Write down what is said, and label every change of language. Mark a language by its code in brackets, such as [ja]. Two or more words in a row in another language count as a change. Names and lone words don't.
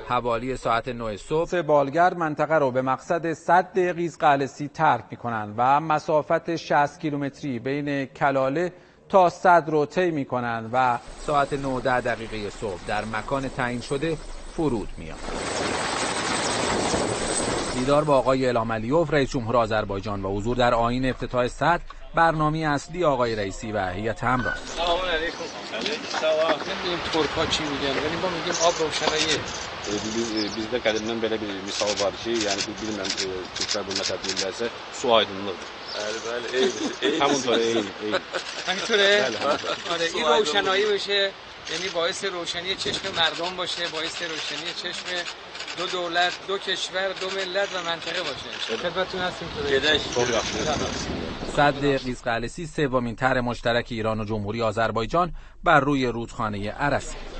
[fa] حوالی ساعت 9 صبح بالگرد منطقه رو به مقصد سد قیزقلسی ترک میکنن و مسافت 60 کیلومتری بین کلاله تا سد رو طی میکنن و ساعت 9:10 صبح در مکان تعیین شده فرود میاد. دیدار با آقای الهام علیوف رئیس جمهور آذربایجان و حضور در آیین افتتاح سد برنامه اصلی آقای رئیسی و هیئت همراه. سلام علیکم. سلام. این ترکا چی میگن؟ یعنی ما میگیم آب روشنایی. [az] Bizdə qədimdən belə bir misal var ki, yəni bilmirəm Türklər bu məsələ bilirlərsə, su aydınlıqdır. Bəli, eyni. [fa] همونطوره eyni. همینطوره؟ آره این روشنایی بشه، یعنی باعث روشنی چشم مردم باشه، باعث روشنی چشم دو دولت، دو کشور، دو ملت و منطقه باشه. خدمتتون هستیم تو. سد قیزقلسی سومین طرح مشترک ایران و جمهوری آذربایجان بر روی رودخانه ارس.